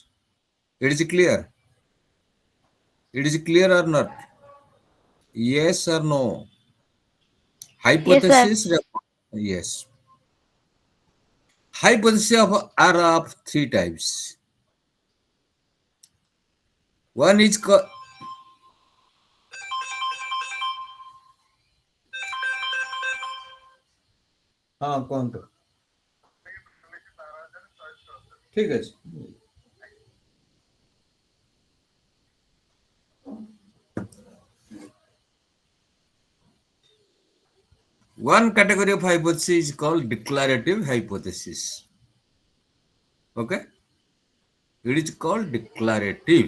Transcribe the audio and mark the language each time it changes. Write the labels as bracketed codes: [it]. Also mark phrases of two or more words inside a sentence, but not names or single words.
[en] It is clear. It is clear or not? Yes or no? Yes, sir. Hypothesis. Yes. Hypotheses are of three types. One is [or] ହଁ କୁହନ୍ତୁ ଠିକ ଅଛି [en] one category of hypothesis is called declarative hypothesis. Okay, it is called declarative.